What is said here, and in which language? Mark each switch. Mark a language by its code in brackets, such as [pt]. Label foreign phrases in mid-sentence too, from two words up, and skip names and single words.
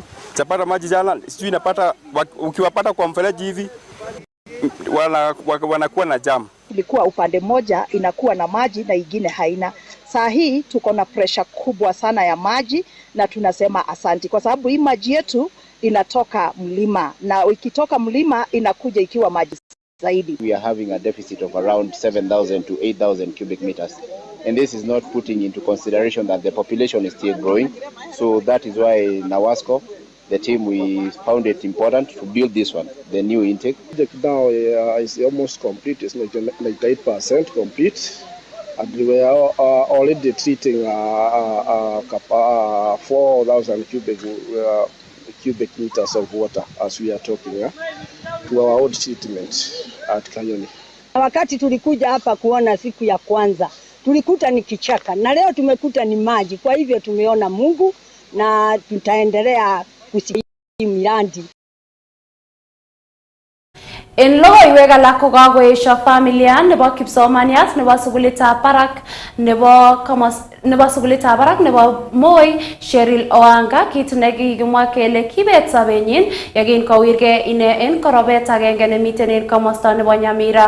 [sw] Chapata maji jana, sijui napata ukiwapata kwa mfereji hivi wanakuwa na jam. ilikuwa upande moja inakuwa na maji na ingine haina. Saa hii tuko na pressure kubwa sana ya maji na tunasema asanti kwa sababu hii maji yetu inatoka mlima na ikitoka mlima inakuja ikiwa maji zaidi. [en] We are having a deficit of around 7,000 to 8,000 cubic meters. And this is not putting into consideration that the population is still growing. So that is why Nawasco, the team, we found it important to build this one, the new intake. The project now is almost complete. It's like 98% complete. And we are already treating 4,000 cubic meters of water as we are talking to our old treatment at Kayoni. [sw] Wakati tulikuja hapa kuona siku ya kwanza, tulikuta ni kichaka na leo tumekuta ni maji. Kwa hivyo tumeona Mungu na tutaendelea kusimamia miradi. [kln] En logoiwek alak ko kakoesho familia nebo kipsomaniat nebo sukulitab barak nebo sukulitab barak nebo Moi Cheryl Oanga kit nekikimwa kele kibet sobenyin yekin kowirge ine en korobet agenge nemiten en komosta nebo Nyamira.